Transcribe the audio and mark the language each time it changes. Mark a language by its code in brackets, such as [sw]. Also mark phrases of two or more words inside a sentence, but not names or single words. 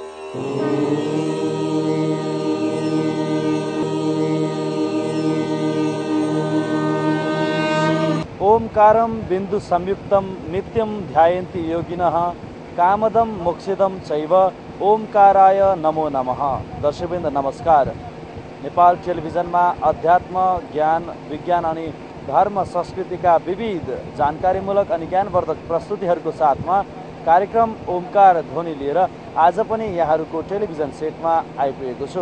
[sa] ओंकारं बिंदु संयुक्तं नित्यं ध्यायन्ति योगिनः कामदं मोक्षदं चैव ओंकाराय नमो नमः। [ne] दर्शकवृन्द नमस्कार। नेपाल टेलिभिजनमा अध्यात्म, ज्ञान, विज्ञान अनि धर्म संस्कृतिका विविध जानकारीमूलक अनि ज्ञानवर्धक प्रस्तुतिहरूको साथमा कार्यक्रम ओंकार ध्वनि लिएर आज पनि यहाँहरूको टेलिभिजन सेटमा आइपुगेको छु।